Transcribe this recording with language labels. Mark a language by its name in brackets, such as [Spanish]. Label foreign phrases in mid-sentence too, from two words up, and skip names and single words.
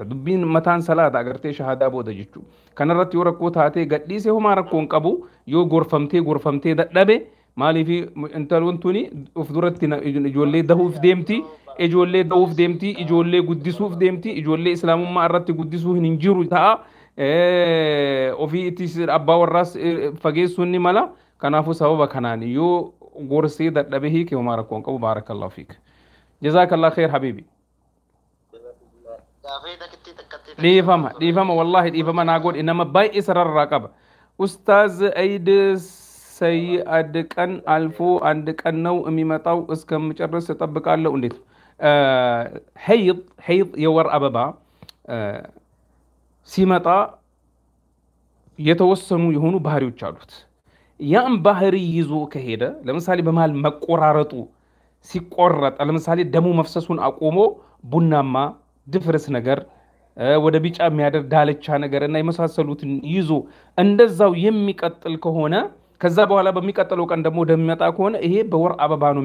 [Oromo] dubbiin mataan salaata agartee shahaadaa booda jechuudha kanarratti yoo rakkoo taate gadhiisee homaa rakkoo hin qabu yoo gorfamtee dadhabe maaliif intaloon tuni of duratti ijoollee dahuuf deemti ijoollee guddisuuf deemti ijoollee islaamummaa irratti guddisuu hin jiru ta'a ofii ittis abbaa warraas fageessuun ni mala kanaafuu sababa kanaan yoo gorsee dadhabe hiike homaa rakkoo hin qabu [Arabic] بارك الله فيك جزاك الله خير حبيبي [Oromo] dhiifama wallahi dhiifama naa godhi nama baay'ee sararraa qaba [Amharic] ኡስታዝ አይድ ሰይአድ ቀን አልፎ አንድ ቀን ነው የሚመጣው እስከምጨርስ ተጠብቃለሁ እንዴት ሄይድ የወር አበባ ሲመጣ የተወሰኑ የሆኑ ባህሪዎች አሉት ያን ባህሪ ይዞ ከሄደ ለምሳሌ በመሃል መቆራረጡ ሲቆረጥ ለምሳሌ ደሙ መፍሰሱን አቆሞ ቡናማ ድፍርስ ነገር ወደ ቢጫ የሚያደር ዳለቻ ነገርና የመሳሰሉትን ይዞ እንደዛው የሚቀጥል ከሆነ ከዛ በኋላ በሚቀጥለው ቀን ደግሞ ደምመጣ ከሆነ ይሄ በወር አበባ